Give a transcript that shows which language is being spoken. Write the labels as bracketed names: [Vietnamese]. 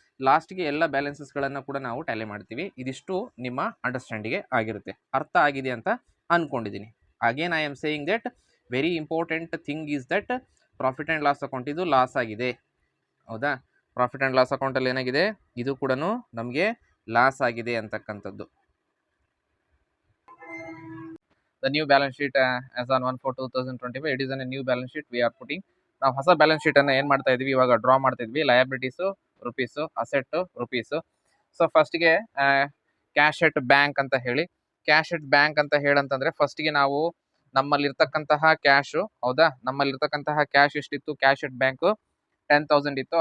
[Kannada] ಲಾಸ್ಟ್ಗೆ ಎಲ್ಲ ಬ್ಯಾಲೆನ್ಸಸ್ಗಳನ್ನು ಕೂಡ ನಾವು ಟ್ಯಾಲಿ ಮಾಡ್ತೀವಿ. ಇದಿಷ್ಟು ನಿಮ್ಮ ಅಂಡರ್ಸ್ಟ್ಯಾಂಡಿಗೆ ಆಗಿರುತ್ತೆ. ಅರ್ಥ ಆಗಿದೆ ಅಂತ ಅಂದ್ಕೊಂಡಿದ್ದೀನಿ. [English] again I am saying that very important thing is that profit and loss account [Kannada] ಇದು ಲಾಸ್ ಆಗಿದೆ. ಹೌದಾ? ಪ್ರಾಫಿಟ್ ಆ್ಯಂಡ್ ಲಾಸ್ ಅಕೌಂಟಲ್ಲಿ ಏನಾಗಿದೆ, ಇದು ಕೂಡ ನಮಗೆ ಲಾಸ್ ಆಗಿದೆ ಅಂತಕ್ಕಂಥದ್ದು. [English] The new balance sheet as on 1/4/2025, it is a new balance sheet we are putting. [Kannada] ನಾವು ಹೊಸ ಬ್ಯಾಲೆನ್ಸ್ ಶೀಟ್ ಅನ್ನು ಏನು ಮಾಡ್ತಾ ಇದ್ವಿ, ಇವಾಗ ಡ್ರಾ ಮಾಡ್ತಾ ಇದ್ವಿ. Liabilities rupees, asset rupees. So ಫಸ್ಟ್ಗೆ ಕ್ಯಾಶ್ ಎಟ್ ಬ್ಯಾಂಕ್ ಅಂತ ಹೇಳಿ, ಕ್ಯಾಶ್ ಎಟ್ ಬ್ಯಾಂಕ್ ಅಂತ ಹೇಳಂತಂದ್ರೆ ಫಸ್ಟ್ಗೆ ನಾವು ನಮ್ಮಲ್ಲಿರ್ತಕ್ಕಂತಹ ಕ್ಯಾಶು, ಹೌದಾ, ನಮ್ಮಲ್ಲಿರ್ತಕ್ಕಂತಹ ಕ್ಯಾಶ್ ಎಷ್ಟಿತ್ತು, ಕ್ಯಾಶ್ ಎಟ್ ಬ್ಯಾಂಕು 10,000 ಇತ್ತು.